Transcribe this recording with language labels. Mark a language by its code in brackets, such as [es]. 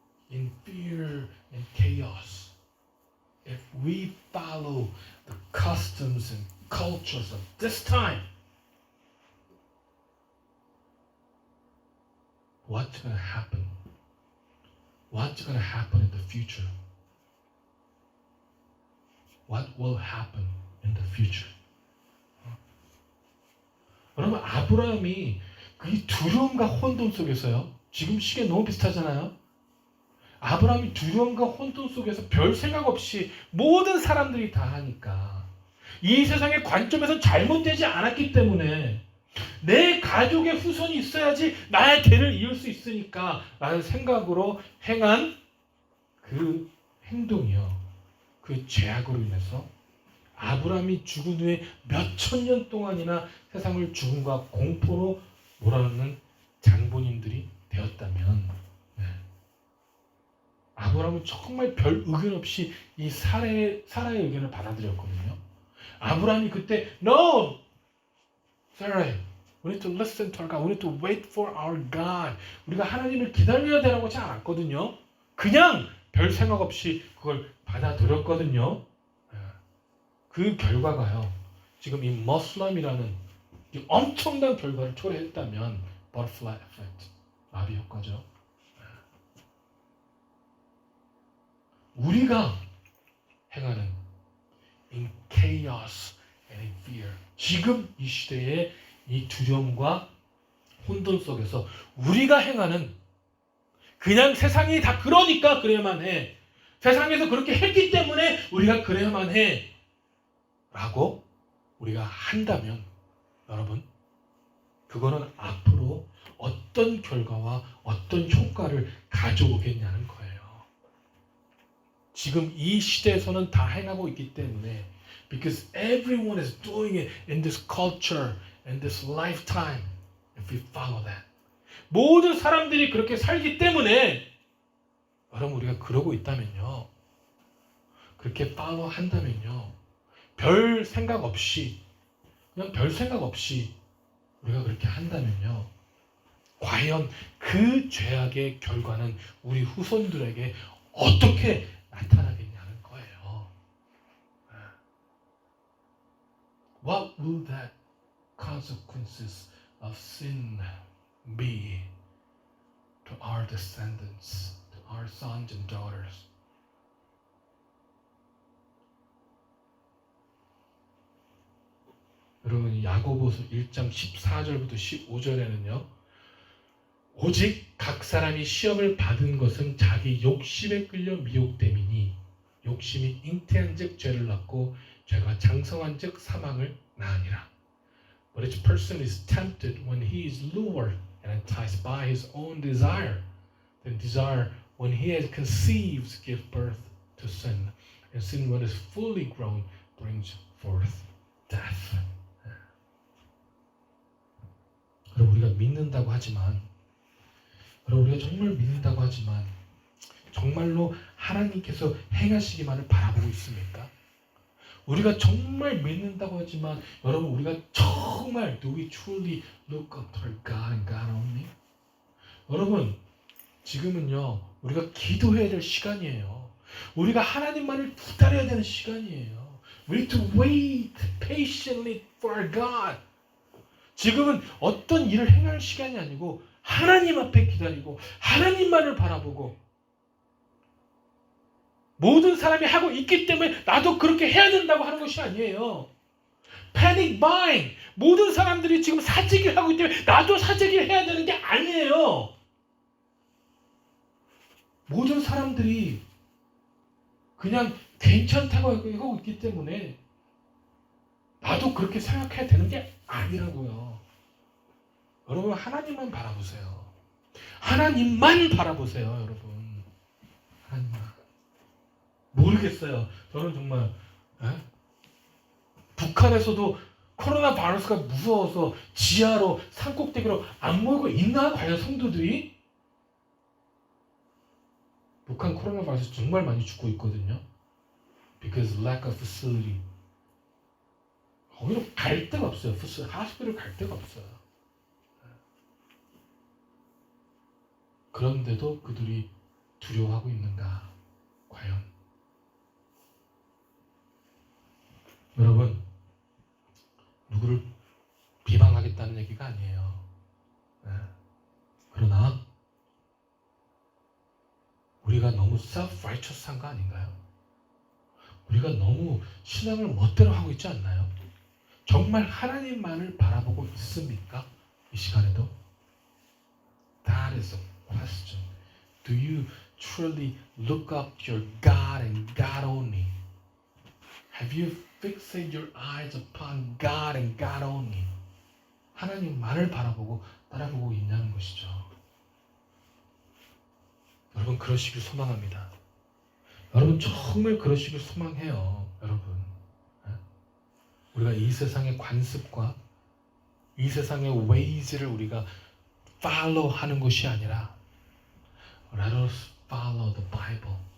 [en] In fear and chaos, if we follow the customs and cultures of this time, what's going to happen? What's going to happen in the future? What will happen in the future? [ko] 여러분 아브라함이 그 두려움과 혼돈 속에서요. 지금 시계 너무 비슷하잖아요. 아브라함이 두려움과 혼돈 속에서 별 생각 없이 모든 사람들이 다 하니까 이 세상의 관점에서 잘못되지 않았기 때문에 내 가족의 후손이 있어야지 나의 대를 이을 수 있으니까 라는 생각으로 행한 그 행동이요. 그 죄악으로 인해서 아브라함이 죽은 후에 몇천 년 동안이나 세상을 죽음과 공포로 몰아넣는 장본인들이 되었다면 아브라함은 정말 별 의견 없이 이 사라의 의견을 받아들였거든요. 아브라함이 그때 No! [en] Sarah, we need to listen to our God. We need to wait for our God. [ko] 우리가 하나님을 기다려야 되라고 하지 않았거든요. 그냥 별 생각 없이 그걸 받아들였거든요. 그 결과가요. 지금 이 머슬럼이라는 이 엄청난 결과를 초래했다면 butterfly effect, 나비 효과죠. 우리가 행하는 [en] in chaos and in fear, [ko] 지금 이 시대의 이 두려움과 혼돈 속에서 우리가 행하는 그냥 세상이 다 그러니까 그래야만 해. 세상에서 그렇게 했기 때문에 우리가 그래야만 해. 라고 우리가 한다면 여러분 그거는 앞으로 어떤 결과와 어떤 효과를 가져오겠냐는 거예요. 지금 이 시대에서는 다 행하고 있기 때문에 [en] because everyone is doing it in this culture, in this lifetime, if we follow that. [ko] 모든 사람들이 그렇게 살기 때문에 여러분 우리가 그러고 있다면요. 그렇게 follow 한다면요. 별 생각 없이 그냥 별 생각 없이 우리가 그렇게 한다면요. 과연 그 죄악의 결과는 우리 후손들에게 어떻게 나타나겠냐는 거예요. [en] What will that consequences of sin be to our descendants, to our sons and daughters? [ko] 여러분 야고보서 1장 14절부터 15절에는요. 오직 각 사람이 시험을 받은 것은 자기 욕심에 끌려 미혹됨이니 욕심이 잉태한즉 죄를 낳고 죄가 장성한즉 사망을 낳으니라. [en] But each person is tempted when he is lured and enticed by his own desire. Then desire, when he has conceived, gives birth to sin. And sin, when it is fully grown, brings forth death. [ko] 여러분 우리가 믿는다고 하지만 여러분 우리가 정말 믿는다고 하지만 정말로 하나님께서 행하시기만을 바라보고 있습니까? 우리가 정말 믿는다고 하지만 여러분 우리가 정말 [en] do we truly look up to our God and God only? 여러분 [ko] 지금은요, 우리가 기도해야 될 시간이에요. 우리가 하나님만을 기다려야 되는 시간이에요. [en] We need to wait patiently for God. [ko] 지금은 어떤 일을 행할 시간이 아니고 하나님 앞에 기다리고 하나님만을 바라보고, 모든 사람이 하고 있기 때문에 나도 그렇게 해야 된다고 하는 것이 아니에요. [en] Panic buying. [ko] 모든 사람들이 지금 사재기를 하고 있기 때문에 나도 사재기를 해야 되는 게 아니에요. 모든 사람들이 그냥 괜찮다고 하고 있기 때문에 나도 그렇게 생각해야 되는 게 아니라고요. 여러분, 하나님만 바라보세요. 하나님만 바라보세요, 여러분. 하나님만. 모르겠어요. 저는 정말 북한에서도 코로나 바이러스가 무서워서 지하로 산꼭대기로 안 모이고 있나? 과연 성도들이? 북한 코로나 바이러스 정말 많이 죽고 있거든요. [en] Because lack of facility. [ko] 거기로 갈 데가 없어요. 하스피tal 갈 데가 없어요. 그런데도 그들이 두려워하고 있는가? 과연? 여러분, 누구를 비방하겠다는 얘기가 아니에요. 그러나 우리가 너무 self-righteous한 거 아닌가요? 우리가 너무 신앙을 멋대로 하고 있지 않나요? 정말 하나님만을 바라보고 있습니까? 이 시간에도? [en] That is a question. Do you truly look up your God and God only? Have you fixed your eyes upon God and God only? [ko] 하나님만을 바라보고 따라보고 있냐는 것이죠. 여러분, 그러시길 소망합니다. 여러분, 정말 그러시길 소망해요. 여러분, 우리가 이 세상의 관습과 이 세상의 ways를 우리가 follow 하는 것이 아니라 [en] Let us follow the Bible.